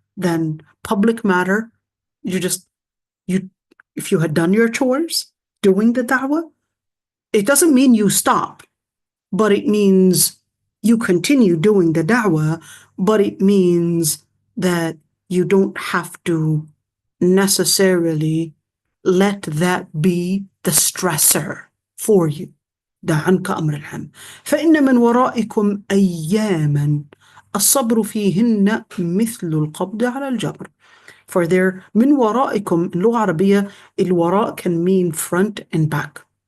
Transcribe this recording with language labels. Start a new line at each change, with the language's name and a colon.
English: Then public matter, if you had done your chores, doing the da'wah, it doesn't mean you stop, but it means you continue doing the da'wah, but it means that you don't have to necessarily let that be the stressor for you.
Arabic: دع عنك أمر الهم فإن من ورائكم أياما الصبر فيهن مثل القبض على الجبر.
English: For there,
Arabic: من ورائكم,
English: in
Arabic: لغة عربية,
English: الوراء can mean front and back.